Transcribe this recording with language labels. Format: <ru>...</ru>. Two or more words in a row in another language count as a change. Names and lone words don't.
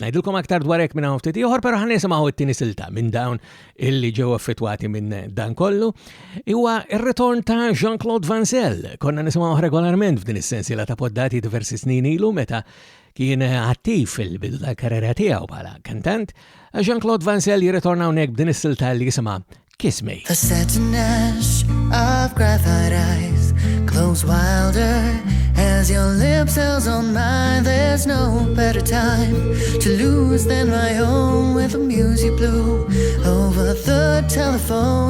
<mt>Ngħidilkom aktar dwar hekk minn hawn ftit ieħor, però ħanisimgħu t-tieni silta minn dawn illi ġew affettwati minn dan kollu. Huwa r-ritorn ta' Jean-Claude Van Zyl. Konna nisimgħu regolarment f'din is-sensiela ta' poddati diversi snin ilu meta kien attiv fil-bidu tal-karriera tiegħu bħala kantant. Jean-Claude Van Zyl jirritorna hawnhekk b'din is-silta li jisimha Kiss Me.</mt> <en>The satin ash of graphite eyes glows wilder as your lips cells on mine. There's no better time to lose than my own with the music blue over the telephone.</en>